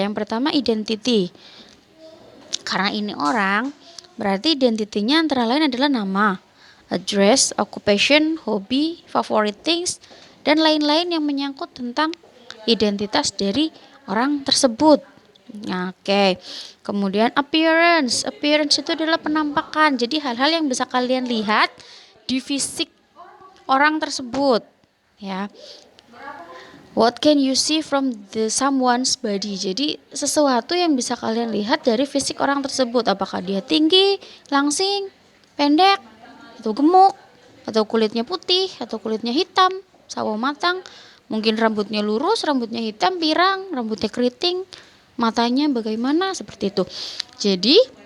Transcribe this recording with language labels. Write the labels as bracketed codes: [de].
[id] Yang pertama identity. Karena ini orang, berarti identitinya antara lain adalah nama, address, occupation, hobi, favorite things, dan lain-lain yang menyangkut tentang identitas dari orang tersebut. Oke. Kemudian appearance. Appearance itu adalah penampakan. Jadi hal-hal yang bisa kalian lihat di fisik orang tersebut, ya. [en] What can you see from someone's body? [id] Jadi sesuatu yang bisa kalian lihat dari fisik orang tersebut, apakah dia tinggi, langsing, pendek, atau gemuk, atau kulitnya putih, atau kulitnya hitam, sawo matang, mungkin rambutnya lurus, rambutnya hitam, pirang, rambutnya keriting, matanya bagaimana, seperti itu. Jadi